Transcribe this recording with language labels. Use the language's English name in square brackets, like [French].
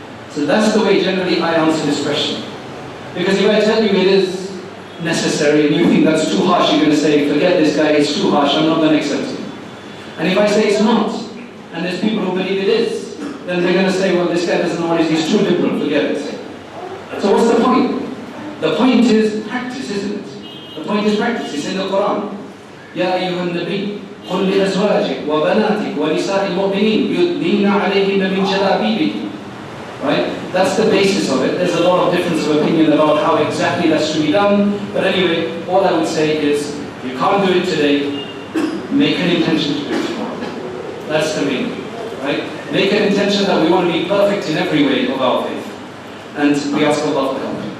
[English] So that's the way generally I answer this question. Because if I tell you it is necessary and you think that's too harsh, you're going to say, forget this guy, it's too harsh, I'm not going to accept it. And if I say it's not, and there's people who believe it is, then they're going to say, well, this guy doesn't know what it is, he's too liberal, forget it. So what's the point? The point is practice, isn't it? The point is practice, it's in the Quran. [Arabic] يا أيها النبي قل لأزواجك وبناتك ونساء المؤمنين يدنين عليهن من جلابيبهن. [English] Right? That's the basis of it. There's a lot of difference of opinion about how exactly that's to be done. But anyway, all I would say is, you can't do it today, make an intention to do it tomorrow. That's the main thing. Right? Make an intention that we want to be perfect in every way of our faith. And we ask Allah for help.